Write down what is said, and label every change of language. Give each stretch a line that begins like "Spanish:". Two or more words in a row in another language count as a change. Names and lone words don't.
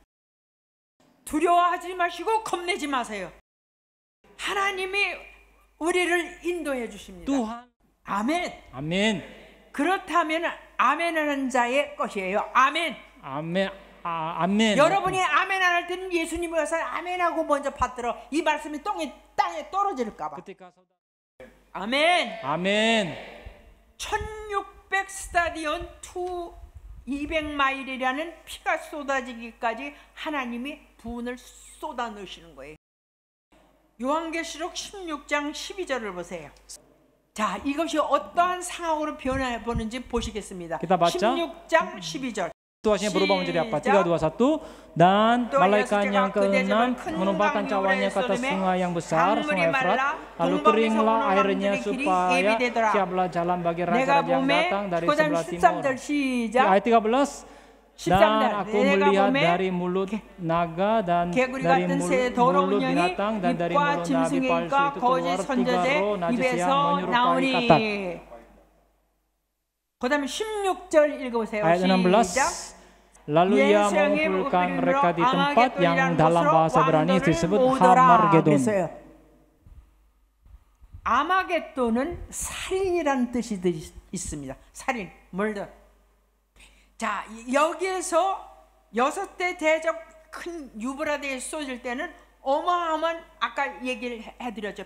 Korean: 두려워하지 마시고 겁내지 마세요. 하나님이 우리를 인도해 주십니다.
Indonesian: Tuhan.
Korean: 아멘.
Indonesian: Amin.
Korean: 그렇다면 아멘하는 자의 것이에요. 아멘.
Indonesian: Amin. Amin.
Korean: 여러분이 아멘 안 할 때는 예수님이 와서 아멘하고 먼저 받들어. 이 말씀이 땅에 떨어질까 봐.
Indonesian: Ketika saudara.
Korean: 아멘.
Indonesian: Amin.
Korean: 1600 스타디온 200마일이라는 피가 쏟아지기까지 하나님이 분을 쏟아 넣으시는 거예요. 요한계시록 16장 12절을 보세요. 자, 이것이 어떠한 상황으로 변해 보는지 보시겠습니다. 16장 12절.
Indonesian: Situasinya berubah menjadi apa? 3, 2, 1. Dan malaikat yang ke-6 menumpahkan cawanya ke atas sungai yang besar, sungai Efrat. Lalu keringlah airnya supaya siaplah jalan bagi raja-raja yang datang dari sebelah timur. Ayat 13. Dan aku melihat dari mulut naga dan dari mulut binatang dan dari mulut nabi palsu itu keluar 3 roh najis yang menyerupai katak.
Korean: 그다음에 16절 읽어보세요.
Indonesian: Ayat 16. Lalu ia mengumpulkan mereka di tempat yang dalam bahasa Ibrani disebut Hamargedon.
Korean: 아마겟돈은 살인이라는 뜻이 있습니다. 살인, murder. 자, 여기에서 6대 대적 큰 유브라데에 쏟을 때는 어마어마한 아까 얘기를 해드렸죠.